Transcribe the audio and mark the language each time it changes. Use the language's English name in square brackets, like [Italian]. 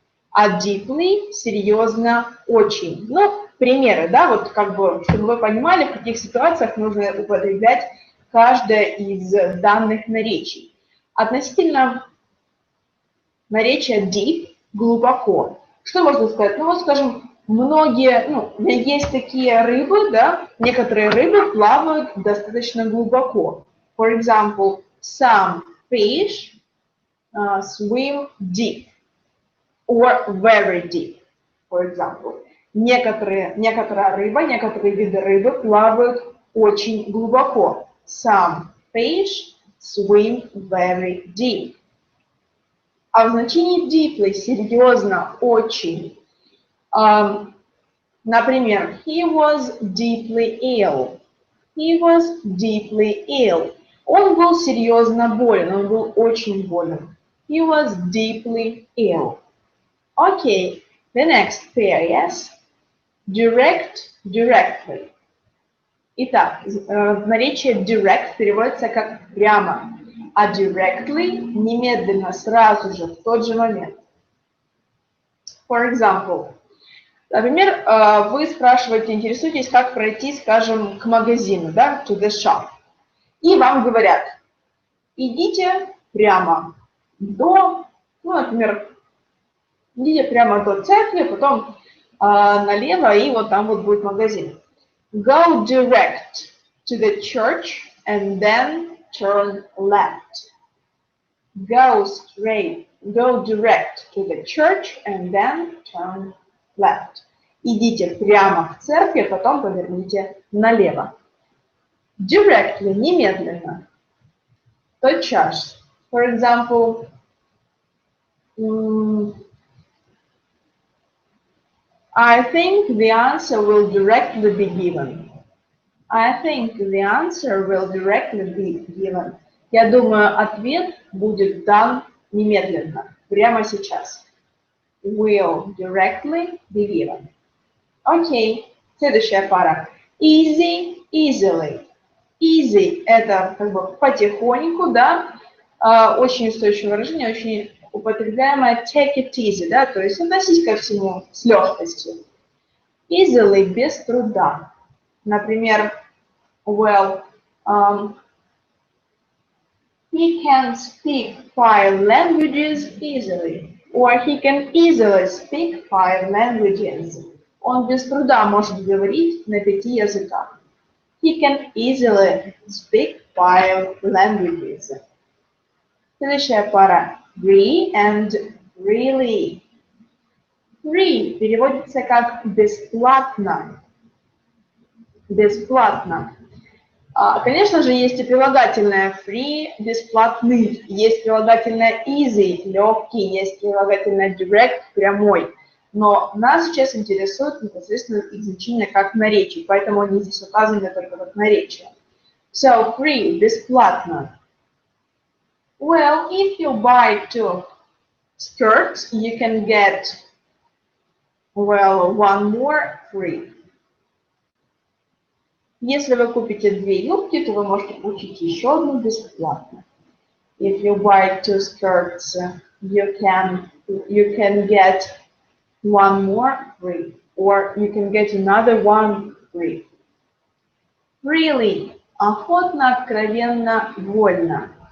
[Russian] А deeply – серьезно, очень. Ну, примеры, да, вот как бы, чтобы вы понимали, в каких ситуациях нужно употреблять каждое из данных наречий. Относительно наречие deep – глубоко. Что можно сказать? Ну, вот, скажем, есть такие рыбы, да, некоторые рыбы плавают достаточно глубоко. [English] For example, some fish swim deep or very deep, for example. [Russian] Некоторые виды рыбы плавают очень глубоко. [English] Some fish swim very deep. [Russian] А в значении deeply – серьезно, очень. Например, [English] he was deeply ill. He was deeply ill. [Russian] Он был серьезно болен, он был очень болен. [English] He was deeply ill. Okay, the next pair, yes? Direct, directly. [Russian] Итак, наречие direct переводится как прямо, а directly немедленно, сразу же, в тот же момент. [English] For example, [Russian] например, вы спрашиваете, интересуетесь, как пройти, скажем, к магазину, да, [English] to the shop. [Russian] И вам говорят, идите прямо например, идите прямо до церкви, потом налево, и вот там вот будет магазин. [English] Go direct to the church and then turn left. Go direct to the church and then turn left. [Russian] Идите прямо в церковь, потом поверните налево. Directly, немедленно. Тотчас. [English] For example, I think the answer will directly be given. I think the answer will directly be given. [Russian] Я думаю, ответ будет дан немедленно, прямо сейчас. [English] Will directly be given. [Russian] Окей, следующая пара. [English] Easy, easily. [Russian] Easy – это как бы потихоньку, да, очень устойчивое выражение, очень употребляемое [English] take it easy, [Russian] да, то есть относись ко всему с легкостью. Easily – без труда. Например, [English] well, he can speak 5 languages easily, or he can easily speak 5 languages. [Russian] Он без труда может говорить на 5 языках. [English] He can easily speak 5 languages. [Russian] Следующая пара. Free and really. Free переводится как бесплатно. Бесплатно. Конечно же, есть и прилагательное free, бесплатный. Есть прилагательное easy, легкий. Есть прилагательное direct, прямой. Но нас сейчас интересует непосредственно их значение как наречие, поэтому они здесь указаны только как наречие. [English] So, free, [Russian] бесплатно. [English] Well, if you buy 2 skirts, you can get, well, 1 more free. [Russian] Если вы купите 2 юбки, то вы можете получить еще одну бесплатно. [English] If you buy 2 skirts, you can get 1 more free, or you can get another 1 free. [Russian] Really, охотно, откровенно, вольно.